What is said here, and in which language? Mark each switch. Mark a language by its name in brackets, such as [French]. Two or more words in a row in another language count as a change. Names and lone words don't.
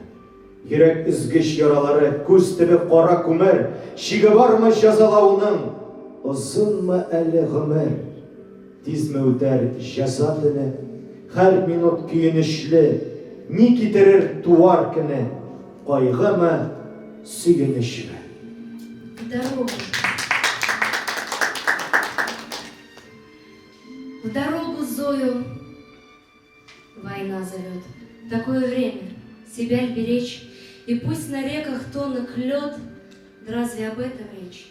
[Tatar] Йөрәк үзгеч яралары, күз төбе кара күмер, чиге бармы җәзалауның, озынмы әле гомер, тизме үтәр җәза төне, һәр минут көенечле, ни китерер туар көне, кайгымы, сөенечме. [Russian] В дорогу Зою война зовет. Такое время себя беречь, и пусть на реках тонок лед, да разве об этом речь?